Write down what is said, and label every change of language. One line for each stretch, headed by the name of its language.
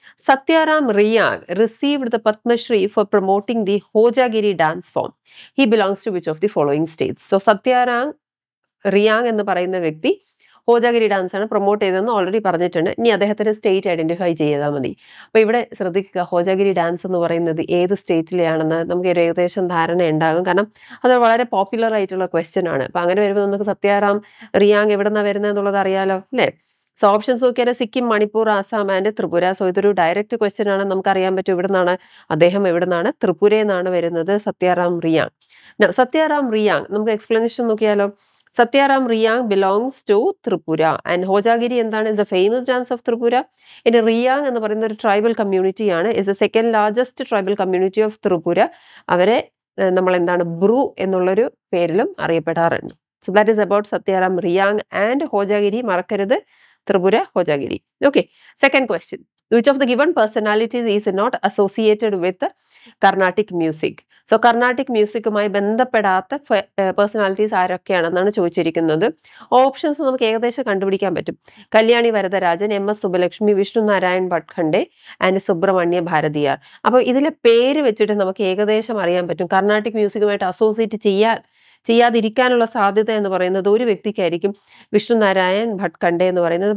English: Satyaram Riyang received the Padma Shri for promoting the Hojagiri dance form. He belongs to which of the following states?
Malayalam: So Satyaram Riyang എന്ന് പറയുന്ന വ്യക്തി ഹോജാഗിരി dance ആണ് promote ചെയ്തതെന്ന് already പറഞ്ഞിട്ടുണ്ട്. ഇനി അദ്ദേഹത്തിന്റെ state identify ചെയ്താൽ മതി. അപ്പൊ ഇവിടെ ശ്രദ്ധിക്കുക, ഹോജാഗിരി ഡാൻസ് എന്ന് പറയുന്നത് ഏത് സ്റ്റേറ്റിലെയാണെന്ന് നമുക്ക് ഒരു ഏകദേശം ധാരണ ഉണ്ടാകും. കാരണം അത് വളരെ പോപ്പുലർ ആയിട്ടുള്ള ക്വസ്റ്റ്യൻ ആണ്. അപ്പൊ അങ്ങനെ വരുമ്പോൾ നമുക്ക് സത്യാറാം റിയാങ് എവിടെ നിന്നാണ് വരുന്നത് എന്നുള്ളത് അറിയാലോ അല്ലേ? സോ ഓപ്ഷൻസ് നോക്കിയാൽ സിക്കിം, മണിപ്പൂർ, ആസാം ആൻഡ് ത്രിപുര. സോ ഇതൊരു ഡയറക്റ്റ് ക്വസ്റ്റ്യൻ ആണ്. നമുക്കറിയാൻ പറ്റും ഇവിടെ നിന്നാണ് അദ്ദേഹം എവിടെ നിന്നാണ്, ത്രിപുരയിൽ നിന്നാണ് വരുന്നത് സത്യാറാം റിയാങ്.
English: Satyaram Reang
Malayalam: നമുക്ക് എക്സ്പ്ലനേഷൻ നോക്കിയാലോ.
English: Satyaram Riyang belongs to Tripura and Hojagiri
Malayalam: എന്താണ്
English: is a famous dance of Tripura.
Malayalam: ഇനി റിയാങ് എന്ന് പറയുന്ന ഒരു ട്രൈബൽ കമ്മ്യൂണിറ്റി ആണ്.
English: is the second largest tribal community of Tripura.
Malayalam: അവരെ നമ്മൾ എന്താണ് ബ്രൂ എന്നുള്ളൊരു പേരിലും അറിയപ്പെടാറുണ്ട്.
English: So that is about Satyaram Riyang and Hojagiri.
Malayalam: മറക്കരുത്,
English: Tripura, Hojagiri. Okay, second question. Which of the given personalities is not associated with Carnatic music?
Malayalam: So Carnatic musicുമായി ബന്ധപ്പെടാത്ത personalities ആരൊക്കെയാണെന്നാണ് ചോദിച്ചിരിക്കുന്നത്. Options നമുക്ക് ഏകദേശം കണ്ടുപിടിക്കാൻ പറ്റും. Kalyani Varadarajan, MS Subbalakshmi, Vishnu Narayan ഭട്ഖണ്ഡെ and Subrahmanya Bharathiar. അപ്പോൾ ഇതിലെ പേര് വെച്ചിട്ട് നമുക്ക് ഏകദേശം അറിയാൻ പറ്റും കർണാട്ടിക് മ്യൂസിക്കുമായിട്ട് അസോസിയേറ്റ് ചെയ്യാതിരിക്കാനുള്ള സാധ്യത എന്ന് പറയുന്നത് ഒരു വ്യക്തിക്കായിരിക്കും, വിഷ്ണു നാരായൺ ഭട്ഖണ്ഡെ എന്ന് പറയുന്നത്.